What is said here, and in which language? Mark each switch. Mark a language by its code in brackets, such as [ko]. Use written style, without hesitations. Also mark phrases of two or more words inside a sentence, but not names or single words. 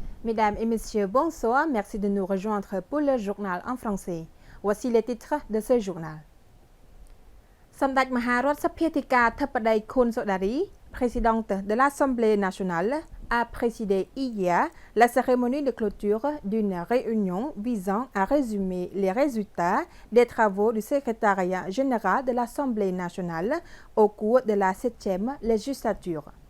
[fr] Mesdames et messieurs, bonsoir. Merci de nous rejoindre pour le journal en français. Voici les titres de ce journal. [km] សម្ដេចមហារដ្ឋសភាធិការធិបតីខុនសូដារី [fr] présidente de l'Assemblée nationale, a présidé hier la cérémonie de clôture d'une réunion visant à résumer les résultats des travaux du secrétariat général de l'Assemblée nationale au cours de la 7e législature.